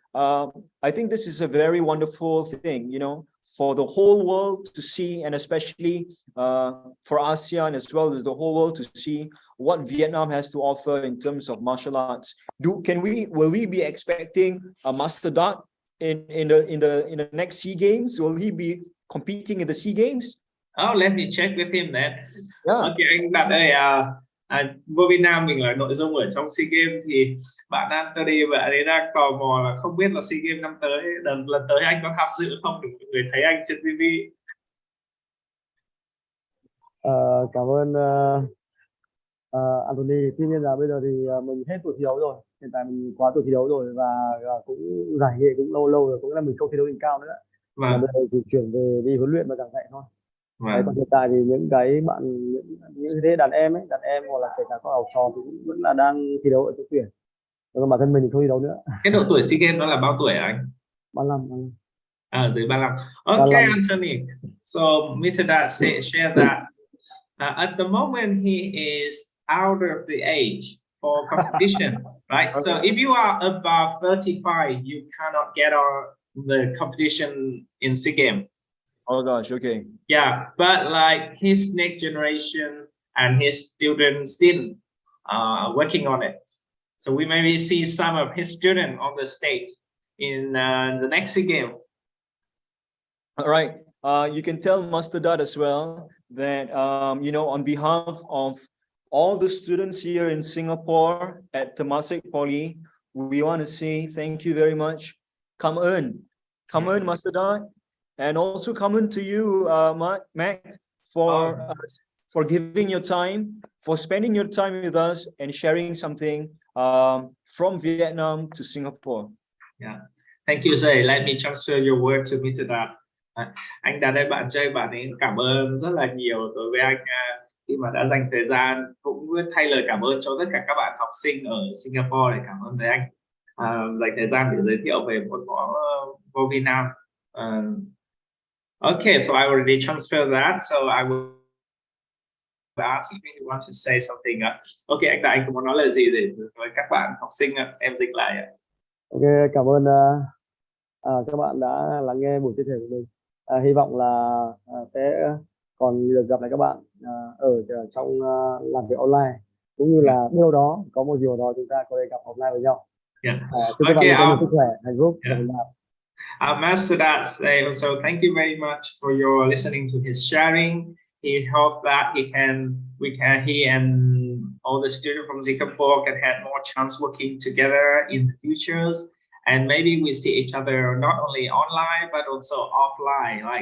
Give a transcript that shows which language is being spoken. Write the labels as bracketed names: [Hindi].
[English] I think this is a very wonderful thing, you know, for the whole world to see, and especially for ASEAN as well as the whole world to see what Vietnam has to offer in terms of martial arts. Will we be expecting a Master Dart in the next SEA Games? Will he be competing in the SEA Games? Oh, let me check with him then. Yeah. [Vietnamese] Ok, anh Đạt ơi, vô Việt Nam mình là nội dung ở trong SEA Games thì bạn Anthony và anh ấy đang tò mò là không biết là SEA Games năm tới, lần tới anh có tham dự không để mọi người thấy anh trên TV. Cảm ơn Anthony. Tuy nhiên là bây giờ thì mình hết tuổi thi đấu rồi, hiện tại mình quá tuổi thi đấu rồi và cũng giải nghệ cũng lâu rồi, cũng là mình không thi đấu đỉnh cao nữa. Và bây giờ chỉ chuyển về đi huấn luyện và giảng dạy thôi. Đấy, còn hiện tại thì những cái bạn những thế đàn em hoặc là kể cả các học trò thì cũng vẫn là đang thi đấu ở chỗ tuyển. Còn bản thân mình thì không thi đấu nữa. Cái độ tuổi SEA Games đó là bao tuổi hả anh? 35. Dưới 35. [English] Okay, Anthony. So Mr. Dat shared that at the moment he is out of the age for competition, right? So if you are above 35, you cannot get on the competition in SEA Games. Oh gosh, okay. Yeah, but like his next generation and his students still working on it. So we maybe see some of his students on the stage in the next SEA Games. All right. You can tell Master Dat as well that, you know, on behalf of all the students here in Singapore at Temasek Poly, we want to say thank you very much. [Vietnamese] Cảm ơn [English] Master Dat. And also comment to you, Mac, for giving your time, for spending your time with us and sharing something from Vietnam to Singapore. Yeah, thank you, Jay. Let me transfer your word to Mr. Dat. [Vietnamese] Anh Đạt ơi, bạn Jay, bạn ấy cảm ơn rất là nhiều đối với anh khi mà đã dành thời gian, cũng thay lời cảm ơn cho tất cả các bạn học sinh ở Singapore để cảm ơn với anh dành thời gian để giới thiệu về môn võ vô Việt Nam. [English] Okay, so I already transferred that, so I will ask if you want to say something. [Vietnamese] Okay, anh có muốn nói lời gì để với các bạn học sinh, em dịch lại. Ok, cảm ơn các bạn đã lắng nghe buổi chia sẻ của mình. Hy vọng là sẽ còn được gặp lại các bạn ở trong làm việc online, cũng như là đâu đó có một điều đó chúng ta có thể gặp offline với nhau. Chúc các bạn có nhiều sức khỏe, hạnh phúc. [English] Master Dat say also thank you very much for your listening to his sharing. He hope that he and all the students from Singapore can have more chance working together in the futures, and maybe we see each other not only online but also offline.